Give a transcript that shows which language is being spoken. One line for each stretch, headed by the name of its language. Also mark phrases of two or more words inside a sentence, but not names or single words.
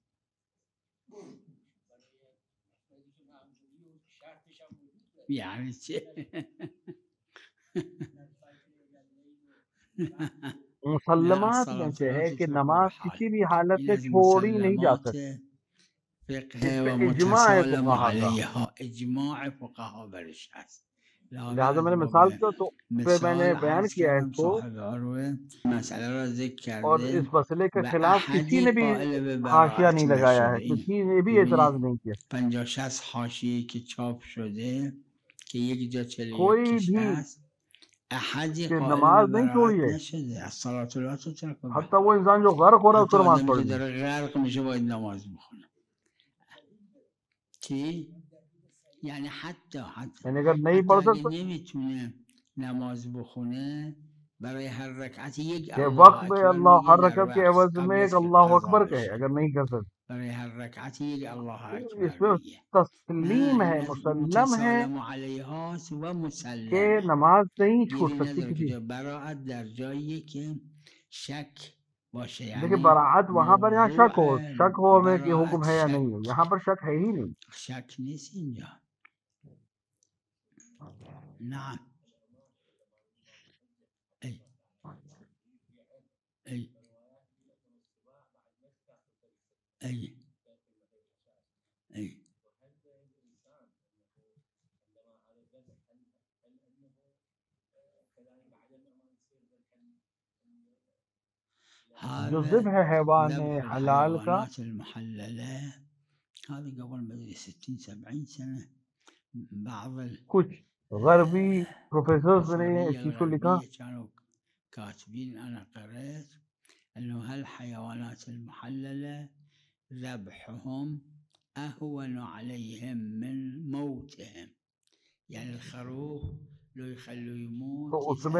Persian: یعنی چه؟
Urdu: مسلمات میں
Arabic: الصلاة
Urdu: سے
Arabic: لا
Urdu: ہے کہ
Arabic: تترك
Urdu: نماز
Arabic: بحال
Urdu: کسی بھی حالت
Persian: این
Urdu: میں
Persian: از
Urdu: چھوڑی نہیں جا
Persian: مسلمات
Urdu: سکتی. اس
Persian: فقه
Urdu: پہ
Persian: و
Urdu: اجماع ہے
Persian: متسالم
Urdu: فقہا کا.
Persian: علیها اجماع فقها برش هست.
Urdu: لہٰذا
Persian: از
Urdu: میں نے
Persian: باب
Urdu: مثال کیا تو پھر میں نے
Persian: مثال بیان عرض
Urdu: کیا ہے اس
Persian: کردم
Urdu: کو،
Persian: صاحب عروه مسئله را ذکر
Urdu: اور
Persian: کرده
Urdu: اس مسئلے کے
Persian: و
Urdu: خلاف کسی
Persian: احدی
Urdu: نے بھی
Persian: قائل به
Urdu: حاشیہ
Persian: براءت
Urdu: نہیں لگایا ہے،
Persian: نشده. این
Urdu: کسی نے بھی اعتراض
Persian: ببینید
Urdu: نہیں کیا.
Persian: 50-60 حاشیه‌ای که چاپ شده که یک جا 41
Urdu: کوئی کش بھی
Persian: هست احدی
Urdu: کہ
Persian: قائل به
Urdu: نماز نہیں چھوڑی
Persian: براءت
Urdu: ہے،
Persian: نشده. از
Arabic: صلاة لا تترک
Persian: به
Urdu: حتیٰ وہ
Persian: حال
Urdu: انسان جو غرق ہو رہا ہے اس
Persian: حتی
Urdu: کو نماز
Persian: آدمی که
Urdu: پڑھنی ہے.
Persian: داره غرق میشه باید نماز بخونه. چی؟ یعنی حتی
Urdu: یعنی اگر نہیں پڑھ
Persian: اگه
Urdu: سکتا
Persian: نمیتونه نماز بخونه برای هر رکعت یک
Urdu: کہ
Persian: الله
Urdu: وقت میں
Persian: اکبر
Urdu: اللہ
Persian: میگه
Urdu: ہر
Persian: در
Urdu: رکعت کے
Persian: وقت
Urdu: عوض میں
Persian: قبل
Urdu: ایک
Persian: از که
Urdu: اللہ
Persian: قضا
Urdu: اکبر کہے،
Persian: بشه
Urdu: اگر نہیں کر سکتا.
Persian: برای هر رکعت یک الله اکبر
Urdu: اس میں
Persian: میگه. نه
Urdu: تسلیم ہے،
Persian: این از
Urdu: مسلم ہے
Persian: متسالم علیهاست و
Urdu: کہ
Persian: مسلمه.
Urdu: نماز نہیں چھوٹ
Persian: گیری
Urdu: سکتی
Persian: نداره
Urdu: کسی.
Persian: کجا براعت در جاییه که شک باشه
Urdu: دیکھیں یعنی براعت وہاں پر یہاں
Persian: موضوع
Urdu: شک ہو، شک ہو ہمیں کہ
Persian: براعت
Urdu: حکم ہے یا
Persian: شک
Urdu: نہیں ہے، یہاں پر شک ہے ہی نہیں.
Persian: شک نیست اینجا. نعم ای ای ای ای
Urdu: جو
Arabic: هذا
Urdu: ذبح حیوان
Arabic: ذبح
Urdu: حلال کا
Arabic: الحيوانات المحللة، هذا قبل ما أدري 60 70 سنة. بعض
Urdu: کچھ غربی پروفیسرز نے اس
Arabic: السورية
Urdu: چیز کو لکھا
Arabic: والغربية كانوا كاتبين، أنا قرأت أنه هالحيوانات المحللة ذبحهم أهون عليهم من موتهم، يعني الخروف لو يخلوا يموت
Urdu: تو اس میں